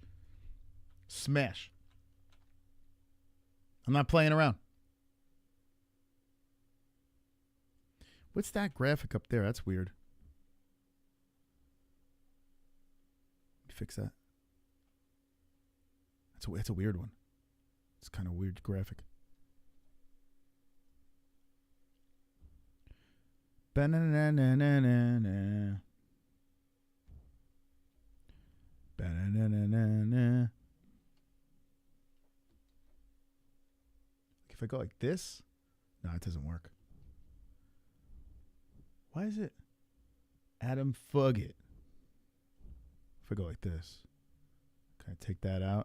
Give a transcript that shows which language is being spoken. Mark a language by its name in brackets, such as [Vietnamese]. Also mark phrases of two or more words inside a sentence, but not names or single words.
[English] Smash. I'm not playing around. What's that graphic up there? That's weird. Fix that. That's a weird one. It's kind of weird graphic. Ba-na-na-na-na-na-na. Ba-na-na-na-na-na. If I go like this, no, it doesn't work. Why is it Adam Fugitt? If I go like this, can I take that out?